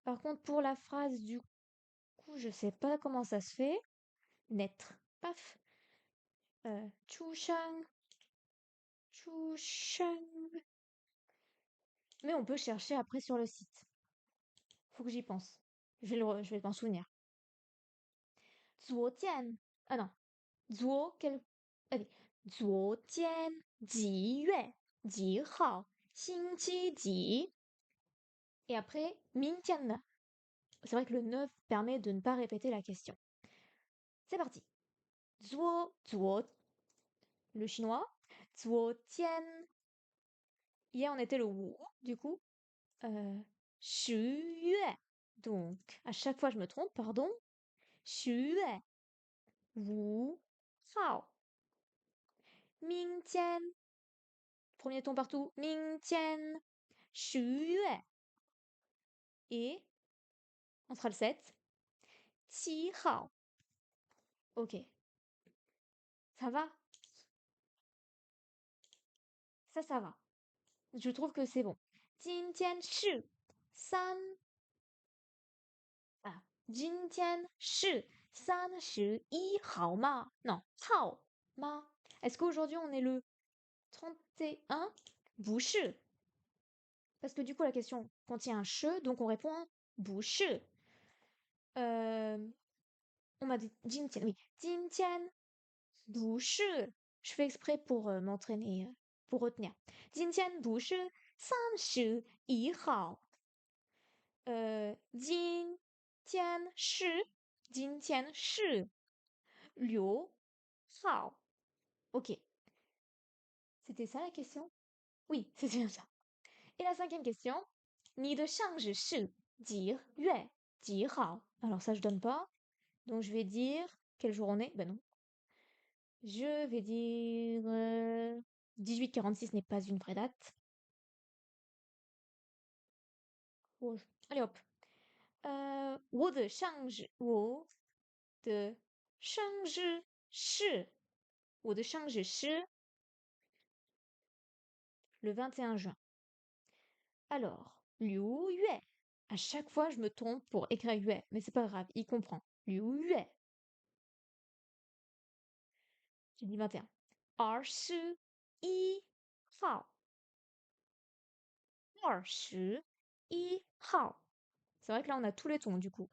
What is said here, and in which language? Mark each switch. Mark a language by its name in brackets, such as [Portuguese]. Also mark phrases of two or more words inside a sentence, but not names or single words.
[French] Par contre, pour la phrase du coup, je sais pas comment ça se fait. Naître. Paf. Chushang. [Chinese] Chushang. [French] Mais on peut chercher après sur le site. Faut que j'y pense. Je vais m'en souvenir. 昨天. Ah non. 昨 quel... Allez. [Chinese] 昨天几月几号星期几 [French] Et après, [Chinese] 明天呢. [French] C'est vrai que le 9 permet de ne pas répéter la question. C'est parti. 昨 le chinois. 昨天 hier on était le wu du coup. 十月 donc à chaque fois je me trompe, pardon. [Chinese] 十月五号明天 [French] premier ton partout. [Chinese] 明天十月 [French] et on sera le 7. [Chinese] 七号 ok. [French] Ça va? Ça va. Je trouve que c'est bon. [Chinese] 今天是三 [French] ah [Chinese] 今天是31号吗 [French] Non, [Chinese] 号吗 [French] Est-ce qu'aujourd'hui on est le 31 不是 Parce que du coup la question contient un che, donc on répond 不是 on m'a dit 今天 oui [Chinese] 今天不是 [French] je fais exprès pour m'entraîner, pour retenir [Chinese] 今天不是31号今天是6号 [French] Ok. C'était ça la question? Oui, c'était bien ça. Et la cinquième question. [Chinese] 你的生日是几月几号 [French] Alors ça je donne pas. Donc je vais dire quel jour on est. Ben non. Je vais dire 1846 n'est pas une vraie date. Oh, allez hop. [Chinese] 我的生日是 [French] le 21 juin. Alors, [Chinese] 六月. [French] À chaque fois, je me trompe pour écrire Yue, mais c'est pas grave, il comprend. [Chinese] 六月. [French] J'ai dit 21. 21 号 21号 C'est vrai que là, on a tous les tons, du coup.